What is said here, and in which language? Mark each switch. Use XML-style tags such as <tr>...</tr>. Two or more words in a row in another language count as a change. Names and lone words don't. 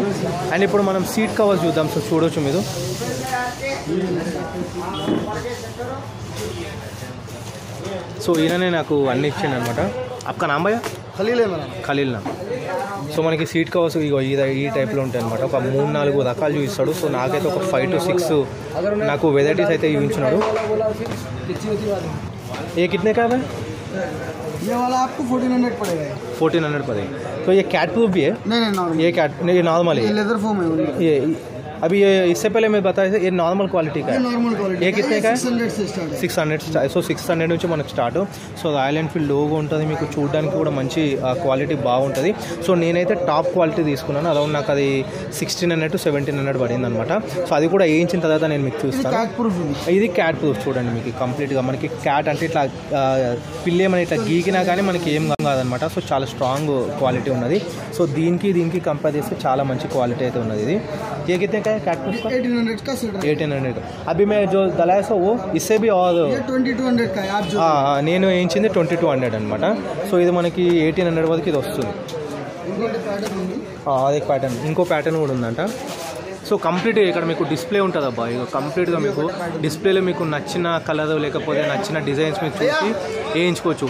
<te>అండ్ ఇప్పుడు మనం</te> <en>seat cover</en> <te>చూద్దాం. సో చూడొచ్చు మీరు. సో ఈయననే నాకు అన్ని ఇచ్చిండు అనమాట. అక్క నాంబయ్య ఖలీల్ నా. సో మనకి</te> <en>seat covers</en> <te>ఇగో ఈ టైప్లో ఉంటాయి అనమాట. ఒక 3-4 రకాలు చూపిస్తాడు. సో నాకైతే ఒక 5 to 6 నాకు వెరైటీస్ అయితే చూపించినాడు.</te> <hi>ए कितने का दा ये वाला आपको 1400 पड़ेगा। 1400 पड़ेगा। तो ये</hi> <en>cat proof</en> <hi>भी है? नहीं नॉर्मल। ये कैट नहीं, ये नॉर्मल है,</hi> <en>leather foam</en> <hi>है। ये अभी ये इससे पहले मैं बताया था, ये</hi> <en>normal quality</en> <hi>का है।</hi> <en>normal quality</en> <hi>ये कितने का है? 600 से स्टार्ट है।</hi> <te>600 సో 600 నుంచి మనకు స్టార్ట్. సో రాయల్ ఎన్ఫీల్డ్ లోగో ఉంటుంది, మీకు చూడడానికి కూడా మంచి క్వాలిటీ బాగుంటుంది. సో నేనైతే</te> <en>top quality</en> <te>తీసుకున్నాను, అరౌండ్ నాకు అది 1600 to 1700 పడింది అనమాట. సో అది కూడా వేయించిన తర్వాత నేను మీకు చూస్తాను. ఇది</te> <en>cat proof</en> <te>చూడండి, మీకు కంప్లీట్గా మనకి క్యాట్ అంటే ఇట్లా పిల్లేమని ఇట్లా గీకినా కానీ మనకి ఏం కాదనమాట. సో చాలా</te> <en>strong quality</en> <te>ఉన్నది. సో దీనికి కంపేర్ చేస్తే చాలా మంచి క్వాలిటీ అయితే ఉన్నది.</te> <hi>ఇది ये कितने का है</hi> <en>cat proof</en> <hi>का? 1800 का सेट है। 1800 का. अभी मैं जो दलाया था वो इससे भी और 2200 का है आप जो</hi> <te>నేను వేయించింది 2200 అనమాట. సో ఇది మనకి 1800 వరకు ఇది వస్తుంది. అదే ప్యాటర్న్, ఇంకో ప్యాటర్న్ కూడా ఉందంట. సో కంప్లీట్గా ఇక్కడ మీకు డిస్ప్లే ఉంటుంది అబ్బా, ఇక కంప్లీట్గా మీకు డిస్ప్లేలో మీకు నచ్చిన కలర్ లేకపోతే నచ్చిన డిజైన్స్ మీకు చూసి వేయించుకోవచ్చు.</te>